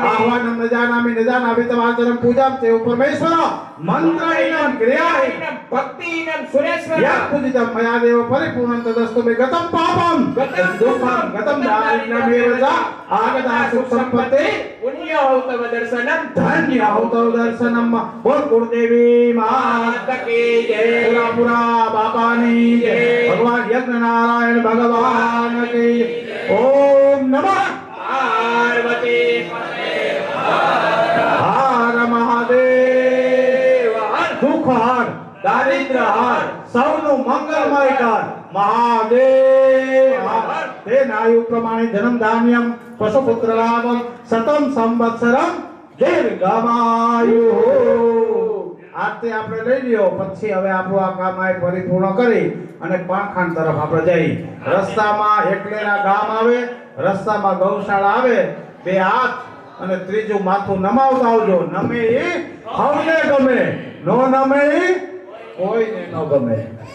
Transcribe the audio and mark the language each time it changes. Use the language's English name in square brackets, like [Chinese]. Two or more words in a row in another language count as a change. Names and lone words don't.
[Sanskrit] आह्वानं न जानामि न जानामि तवाचरं पूजां च परमेश्वर मंत्रहीनं क्रियाहीनं भक्तिहीनं सुरेश्वर यत् पूजितं मया देव परिपूर्णं तदस्तु मे गतं पापं गतं दुःखं गतं दारिद्र्यमेव च आगता सुख संपत्ति पुण्योत्तम दर्शनं [Gujarati] ધન્ય હોતો દર્શનમ બોલ ગુરુદેવી [Hindi] माता की जय [Gujarati] પુરા બાપાની જય ભગવાન યજ્ઞ નારાયણ ભગવાન [Sanskrit] की ओम नमः [Gujarati] पार्वती હર મહાદેવ હર દુખ હર દારિદ્ર હર સૌનુ મંગલમય કર મહાદેવ હર તે નાયુ પ્રમાણે [Sanskrit] जन्म धान्यम पशुपुत्र लाभम शतम संवत्सरम दीर्घमायु आरती [Gujarati] આપણે લઈ લ્યો પછી હવે આપણું આ કામ આ પરિપૂર્ણ કરી અને પાખંડ તરફ આપણે જઈ રસ્તામાં એકલેના ગામ આવે રસ્તામાં ગૌશાળા આવે બે હાથ અને ત્રીજું માથું નમાવતા આવજો નમે એ હવને ગમે નો નમે કોઈને ન ગમે